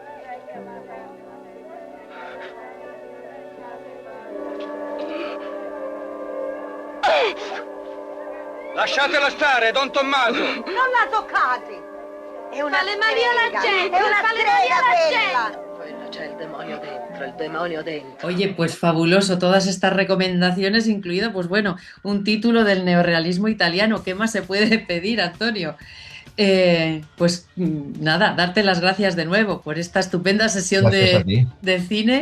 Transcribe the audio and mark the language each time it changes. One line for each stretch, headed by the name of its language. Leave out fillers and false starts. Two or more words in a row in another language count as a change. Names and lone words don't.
Italian: Lasciatela stare, Don Tommaso! Non la toccate! È una Fa le mani alla gente! È una fa le mani alla gente! Bueno, c'è il demonio dentro.
Spanish: Oye, pues fabuloso, todas estas recomendaciones, incluido, pues bueno, un título del neorrealismo italiano. ¿Qué más se puede pedir, Antonio? Pues nada, darte las gracias de nuevo por esta estupenda sesión de cine.